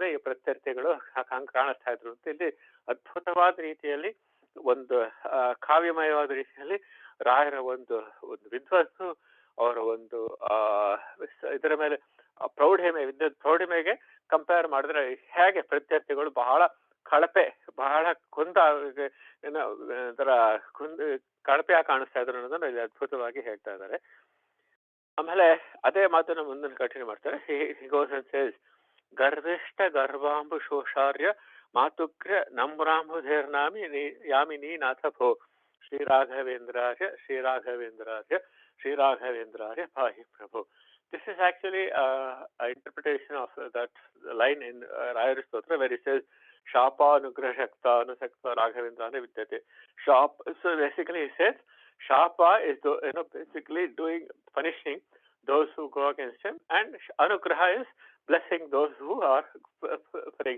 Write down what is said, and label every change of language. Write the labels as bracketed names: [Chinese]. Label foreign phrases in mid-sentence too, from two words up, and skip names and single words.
[Kannada] ಈ ಪ್ರತ್ಯರ್ಥಿಗಳು ಕಾಣಿಸ್ತಾ ಇದ್ರು ಅಂತ ಇಲ್ಲಿ ಅದ್ಭುತವಾದ ರೀತಿಯಲ್ಲಿ ಒಂದು ಕಾವ್ಯಮಯವಾದ ರೀತಿಯಲ್ಲಿ ರಾಯರ ಒಂದು ವಿದ್ವತ್ತು, ಅವರ ಒಂದು ಇದರ ಮೇಲೆ ಪ್ರೌಢಿಮೆ, ವಿದ್ಯುತ್ ಪ್ರೌಢಿಮೆಗೆ ಕಂಪೇರ್ ಮಾಡಿದ್ರೆ ಹೇಗೆ ಪ್ರತ್ಯರ್ಥಿಗಳು ಬಹಳ ಕಳಪೆ, ಬಹಳ ಏನೋ ಒಂಥರ ಕಳಪೆಯಾಗಿ ಕಾಣಿಸ್ತಾ ಇದ್ರು ಅನ್ನೋದನ್ನ ಇಲ್ಲಿ ಅದ್ಭುತವಾಗಿ ಹೇಳ್ತಾ ಇದ್ದಾರೆ. ಆಮೇಲೆ ಅದೇ ಮಾತನ್ನ ಮುಂದನ್ನು ಕಂಟಿನ್ಯೂ ಮಾಡ್ತಾರೆ. [English] he goes and says, [Sanskrit] ಗರ್ವಿಷ್ಠ ಗರ್ವಾಂಬು ಶೋಷಾರ್ಯ ಮಾತುಕ್ರ ನಮ್ರಾಂಬುಧೇರ್ನಾಮಿ ಯಾಮಿನಿ ನಾಥ ಭೋ ಶ್ರೀರಾಘವೇಂದ್ರಾರ್ಯ ಶ್ರೀರಾಘವೇಂದ್ರಾರ್ಯ ಶ್ರೀರಾಘವೇಂದ್ರಾರ್ಯ ಪಾಹಿ ಪ್ರಭು. [English] This is actually an interpretation of that line in Rayar Stotra where he says [Sanskrit] शाप शक्त अनुसक्त राघवेन्द्र विद्यते. [English] So basically he says Shapa is basically punishing those who go against him, and Anugraha is blessing those who are praying.